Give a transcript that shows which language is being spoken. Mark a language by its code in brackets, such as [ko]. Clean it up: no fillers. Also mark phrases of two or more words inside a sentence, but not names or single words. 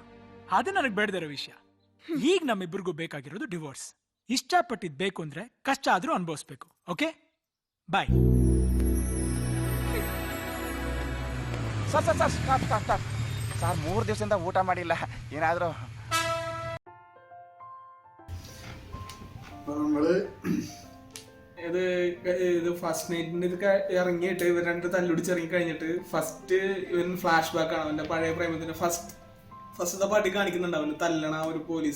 [kn] ಅದು ನನಗೆ ಬೇಡದಿರೋ ವಿಷಯ. ಈಗ ನಮ್ಮಿಬ್ಬರಿಗೂ ಬೇಕಾಗಿರೋದು ಡಿವೋರ್ಸ್. ಇಷ್ಟಪಟ್ಟಿದ್ ಬೇಕು ಅಂದ್ರೆ ಕಷ್ಟ ಆದ್ರೂ ಅನುಭವಿಸ್ಬೇಕು. [en] okay, bye. sir sir sir stop stop stop sir, [kn] 3 ದಿವಸದಿಂದ ಊಟ ಮಾಡಿಲ್ಲ. ಏನಾದರೂ [ml] നമ്മള് ഇത് [en] first night [ml] ഇത് ഇറങ്ങിയിട്ട് ഇവർ രണ്ട് തല്ലുടിച്ച് ഇറങ്ങി കഴിഞ്ഞിട്ട് ഫസ്റ്റ് ഇവൻ [en] flash back [ml] ആണ് അവന്റെ പഴയ പ്രേമത്തിന്റെ ഫസ്റ്റത്തെ പാട്ടി കാണിക്കുന്നുണ്ട്. അവന് തല്ലണ ഒരു പോലീസ്.